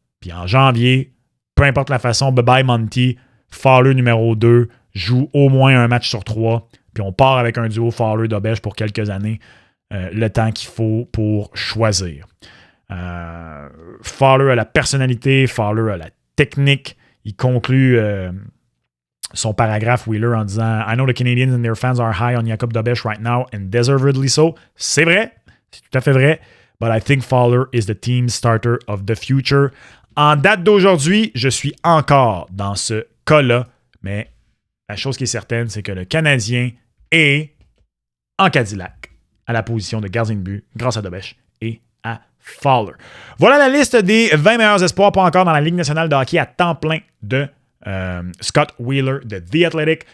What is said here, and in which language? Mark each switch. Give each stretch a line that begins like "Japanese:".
French: Puis en janvier, peu importe la façon, bye-bye Monty, Fowler numéro 2 joue au moins un match sur 3. Puis on part avec un duo Fowler-Dobèche pour quelques années. Le temps qu'il faut pour choisir. Fowler a la personnalité, Fowler a la technique. Il conclut son paragraphe Wheeler en disant
English: I know the Canadians and their fans are high on Jakub Dobèche right now and deservedly so.
French: C'est vrai, c'est tout à fait vrai.
English: But I think Fowler is the team starter of the future.
French: En date d'aujourd'hui, je suis encore dans ce cas-là, mais la chose qui est certaine, c'est que le Canadien est en Cadillac à la position de gardien de but grâce à Dobèche et à Fowler. Voilà la liste des 20 meilleurs espoirs pas encore dans la Ligue nationale de hockey à temps plein de Scott Wheeler de The Athletic.